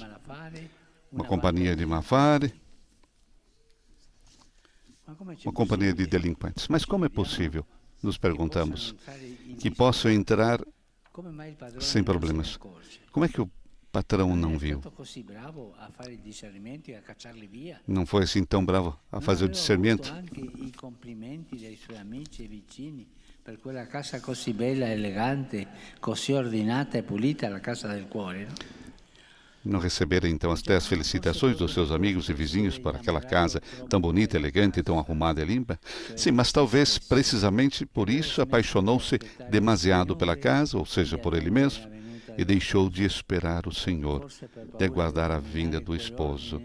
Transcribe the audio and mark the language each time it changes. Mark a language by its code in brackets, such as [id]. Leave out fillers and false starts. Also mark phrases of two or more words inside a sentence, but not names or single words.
[pt] Uma companhia de Mafare, uma companhia de delinquentes. Mas como é possível, nos perguntamos, que possam entrar sem problemas? Como é que o patrão não viu? Não foi assim tão bravo a fazer o discernimento? [it] Per quella casa così bella, elegante, così ordinata e pulita, la casa del cuore, no? [pt] Não receberam então até as felicitações dos seus amigos e vizinhos para aquela casa tão bonita, elegante, tão arrumada e limpa? Sim, mas talvez precisamente por isso apaixonou-se demasiado pela casa, ou seja, por ele mesmo, e deixou de esperar o Senhor, de aguardar a vinda do esposo.